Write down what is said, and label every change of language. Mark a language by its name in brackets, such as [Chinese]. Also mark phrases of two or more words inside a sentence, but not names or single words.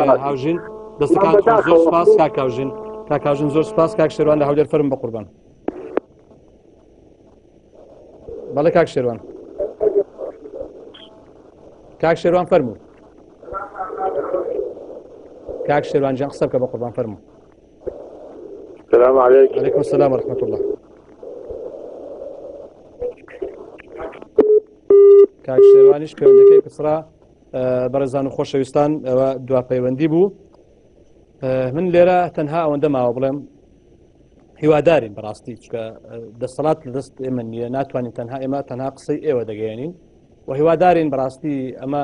[Central Kurdish] هاوژین دەستەکان زۆر سپاس کاک هاوژین کاک هاوژین زۆر سپاس کاک شێروان لە هەولێر فەرم بە قوربان بەڵێ کاک شێروان کاک شێروان فەرموو کاک شێروان جان قسە بکە بە قوربان فەرموو [Arabic] السلام عليكم. وعليكم السلام ورحمة الله. [Central Kurdish] کاک شێروانیش پەیوەندەکەی کسرا بەڕێزان و خۆشەویستان ئەوە دوا پەیوەندی بوو من لێرە تەنها ئەوەندە ماوە بڵێم هیوادارین بەڕاستی چکە دەسەڵات لە دەست ئێمە نییە ناتوانین تەنها قسەی ئێوە دەگەیەنین و هیوادارین بەڕاستی ئەمە